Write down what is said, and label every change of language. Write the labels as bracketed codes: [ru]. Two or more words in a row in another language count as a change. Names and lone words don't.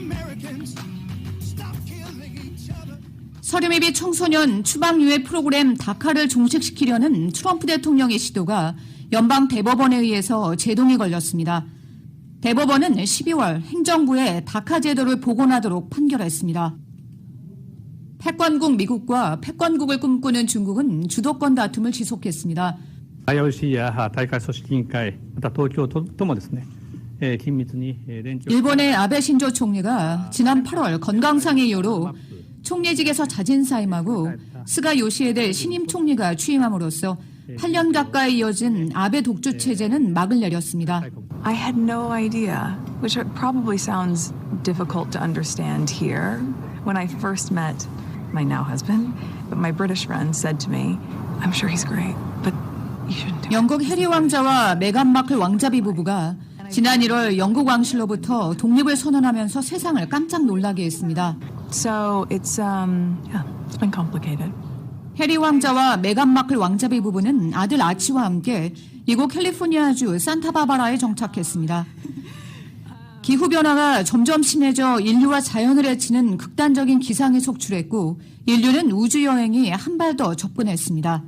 [ko] 서류미비 청소년 추방유예 프로그램 다카를 종식시키려는 트럼프 대통령의 시도가 연방 대법원에 의해서 제동이 걸렸습니다. 대법원은 12월 행정부에 다카 제도를 복원하도록 판결했습니다. 패권국 미국과 패권국을 꿈꾸는 중국은 주도권 다툼을 지속했습니다. [ja] IOCや大会組織委員会、また東京都もですね、緊密に連携。 [ko] 일본의 아베 신조 총리가 지난 8월 건강상의 이유로 총리직에서 자진사임하고 스가 요시히데 신임 총리가 취임함으로써 8년 가까이 이어진 아베 독주 체제는 막을 내렸습니다. [en] I had no idea, which probably sounds difficult to understand here. When I first met my now husband, but my British friend said to me, I'm sure he's great, but you shouldn't do it. [ko] 영국 해리 왕자와 메간 마클 왕자비 부부가 지난 1월 영국 왕실로부터 독립을 선언하면서 세상을 깜짝 놀라게 했습니다. [en] So it's been complicated. [ko] 해리 왕자와 메간 마클 왕자비 부부는 아들 아치와 함께 이곳 캘리포니아주 산타바바라에 정착했습니다. 기후변화가 점점 심해져 인류와 자연을 해치는 극단적인 기상에 속출했고 인류는 우주여행이 한 발 더 접근했습니다.